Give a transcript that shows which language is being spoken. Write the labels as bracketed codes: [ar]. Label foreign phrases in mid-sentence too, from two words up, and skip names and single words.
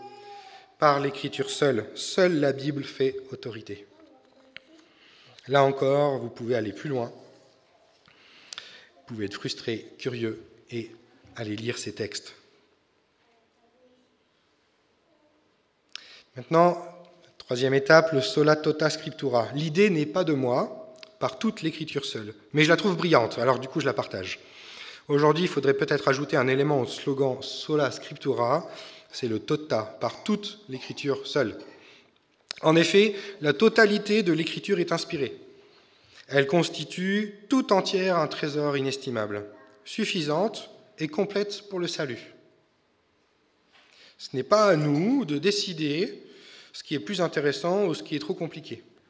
[fr] Par l'Écriture seule la Bible fait autorité. Là encore, vous pouvez aller plus loin. Vous pouvez être frustré, curieux et aller lire ces textes. Maintenant, troisième étape, le [la] sola tota scriptura. [fr] L'idée n'est pas de moi, par toute l'Écriture seule, mais je la trouve brillante, alors du coup je la partage. Aujourd'hui, il faudrait peut-être ajouter un élément au slogan [la] sola scriptura, [fr] c'est le tota, par toute l'Écriture seule. En effet, la totalité de l'Écriture est inspirée. Elle constitue tout entière un trésor inestimable, suffisante et complète pour le salut. Ce n'est pas à nous de décider ce qui est plus intéressant ou ce qui est trop compliqué.